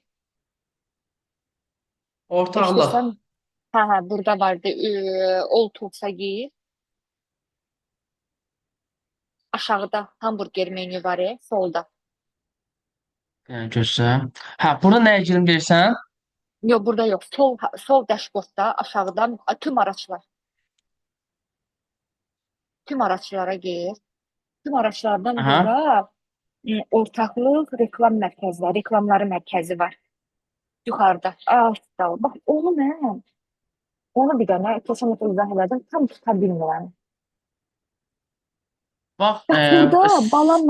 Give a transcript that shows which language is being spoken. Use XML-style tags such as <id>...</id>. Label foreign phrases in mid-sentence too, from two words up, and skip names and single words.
<az>Ortaqlıq. İstəsən, hə, burada vardı.</az> <en>All Tools'a</en> <az>gir. Aşağıda hamburger menü var, solda. Yəni gözlə. Hə, burada nəyə girim deyirsən?</az> <tr>Yok, burada yok. Sol dashboardda aşağıdan tüm araçlar. Tüm araçlara gir. Tüm araçlardan Aha.</tr> <az>bura ortaqlıq reklam mərkəzləri, reklamları mərkəzi var. Yuxarıda. Sağ ol. Bax, onu bir dənə kesinlikle izah elədim. Tam tuta bilmirəm. Bax, Bax, burada balanla</az>